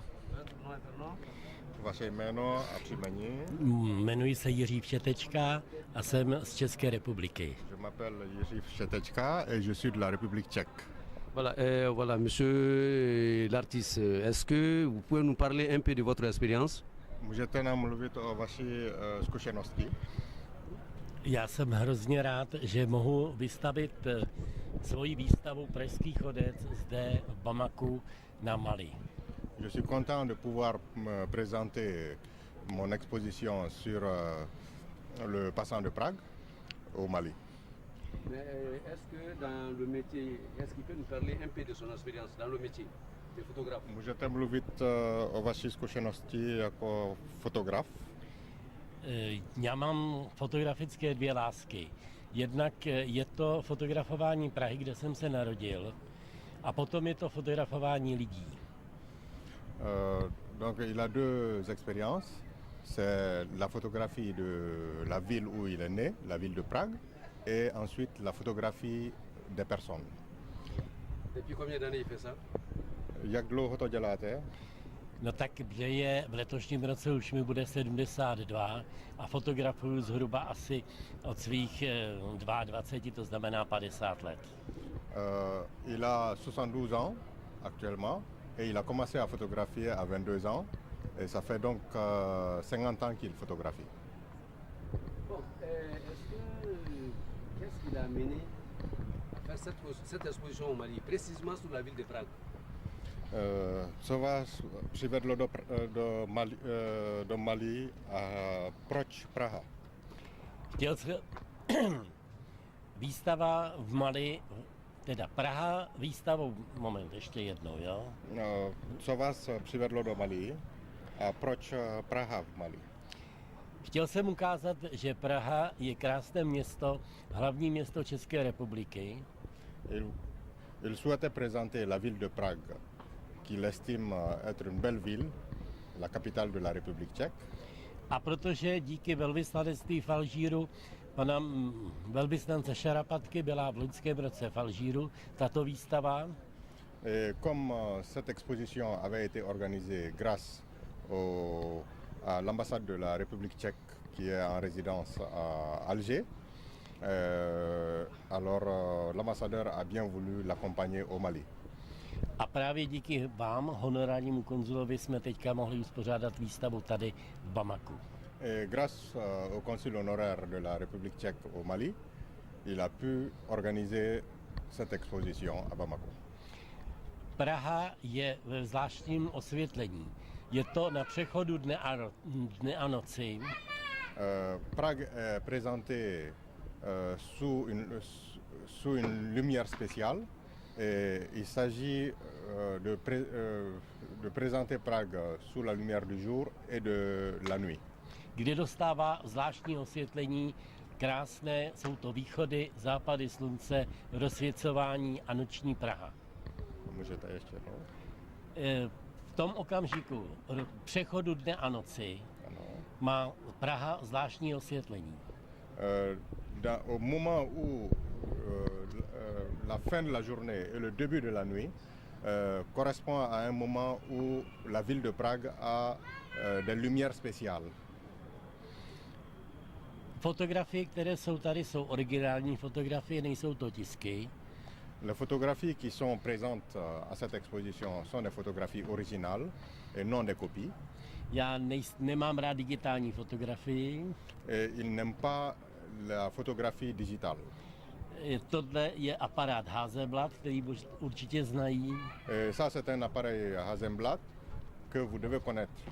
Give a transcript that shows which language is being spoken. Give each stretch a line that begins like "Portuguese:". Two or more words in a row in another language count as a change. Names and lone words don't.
Czech: Vaše jméno a příjmení? Jmenuji se Jiří Všetečka a jsem z České republiky.
French: Je m'appelle Jiří Všetečka et je suis de la République tchèque. Voilà, voilà monsieur l'artiste, est-ce que vous pouvez nous parler un peu de votre expérience?
Czech: Můžete nám mluvit o vaší zkušenosti? Já jsem hrozně rád, že mohu vystavit svoji výstavu Pražský chodec zde v Bamaku na Mali.
French: Je suis content de pouvoir me présenter mon exposition sur le passant de Prague au Mali. Mais est-ce que dans le métier, est-ce qu'il peut nous parler un peu de son expérience dans le métier de photographe?
Czech: Můžete mluvit o vaší zkušenosti jako fotograf? Já mám fotografické dvě lásky. Jednak je to fotografování Prahy, kde jsem se narodil, a potom je to fotografování lidí.
French: Donc il a deux expériences. C'est la photographie de la ville où il est né, la ville de Prague, et ensuite la photographie des personnes. Depuis combien d'années il fait ça?
Czech: Jak dlouho to děláte? No tak je v letošním roce už mi bude 72 a fotografuju zhruba asi od svých 22, to znamená 50 let.
French: Il a 72 ans actuellement et il a commencé à photographier à 22 ans et ça fait donc 50 ans qu'il photographie. Bon, qu'est-ce qui l'a amené à faire cette exposition au Mali, précisément sur la ville de Prague?
Czech: Co vás přivedlo do Mali a proč Praha? Chtěl jsem výstava v Mali, teda Praha, výstavou, moment, ještě jednou, jo? Co vás přivedlo do Mali a proč Praha v Mali? Chtěl jsem ukázat, že Praha je krásné město, hlavní město České republiky.
French: Il souhaitait présenter la ville de Prague, qu'il estime être une belle ville, la capitale de la République tchèque.
Czech: A protože díky velvyslanectví v Alžíru pana velvyslance Šarapatky byla v loňském roce v Alžíru tato výstava.
French: Et comme cette exposition avait été organisée grâce à l'ambassade de la République tchèque qui est en résidence à Alger, alors l'ambassadeur a bien voulu l'accompagner au Mali.
Czech: A právě díky vám, honorárnímu konzulovi, jsme teďka mohli uspořádat výstavu tady v Bamaku.
French: Et grâce au consul honoraire de la République tchèque au Mali, il a pu organiser cette exposition à Bamako.
Czech: Praha je ve zvláštním osvětlení. Je to na přechodu dne a noci.
French: Prague est présentée sous une lumière spéciale. Et il s'agit de présenter Prague sous la lumière du jour et de la nuit.
Czech: Kde dostává zvláštní osvětlení, krásné, jsou to východy, západy slunce, rozsvěcování a noční Praha. Můžete ještě jednou? V tom okamžiku přechodu dne a noci má Praha zvláštní osvětlení.
French: Au moment où la fin de la journée et le début de la nuit correspond à un moment où la ville de Prague a des lumières spéciales.
Czech: Fotografie, které jsou tady, jsou originální fotografie, nejsou to tisky.
French: Les photographies qui sont présentes à cette exposition sont des photographies originales et non des copies.
Czech: Já nemám rád digitální fotografii.
French: Et il n'aime pas la photographie digitale.
Czech: Tohle je aparát Hasselblad, který určitě znají.
French: Et ça, c'est un appareil Hasselblad que vous devez connaître.